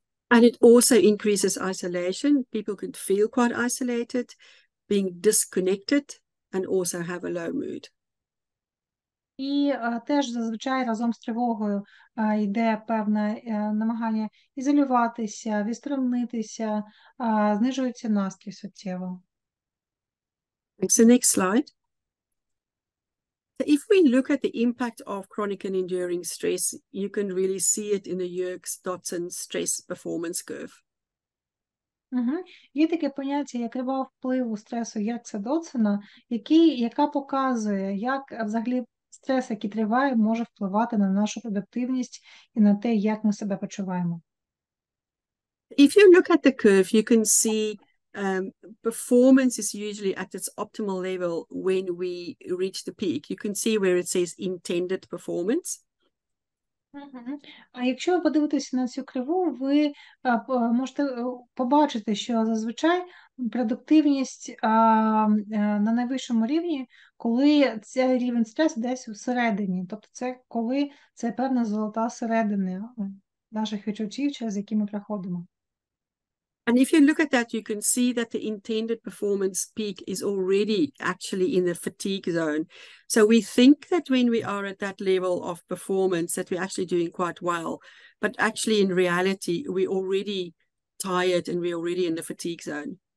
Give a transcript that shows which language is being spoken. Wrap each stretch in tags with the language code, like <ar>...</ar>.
<en>And it also increases isolation. People could feel quite isolated, being disconnected, and also have a low mood.</en> <uk>І теж зазвичай разом з тривогою йде певне намагання ізолюватися, відсторонитися, знижується настрій суттєво.</uk> <en>Thanks. The next slide. So if we look at the impact of chronic and enduring stress, you can really see it in the Yerkes-Dodson stress performance curve.</en> <uk>Є таке поняття, як крива впливу стресу Єркса-Додсона, яка показує, як взагалі стрес, який триває, може впливати на нашу продуктивність і на те, як ми себе почуваємо.</uk> <en>If you look at the curve, you can see performance is usually at its optimal level when we reach the peak. You can see where it says intended performance. Мгм.</en> <uk>А якщо ви подивитеся на цю криву, ви можете побачити, що зазвичай продуктивність на найвищому рівні, коли цей рівень стресу десь всередині. Тобто це коли це певна золота середина наших відчуттів, через які ми проходимо.</uk> <en>And if you look at that, you can see that the intended performance peak is already actually in the fatigue zone. So we think that when we are at that level of performance that we're actually doing quite well. But actually in reality, we're already tired and we're already in the fatigue zone.</en>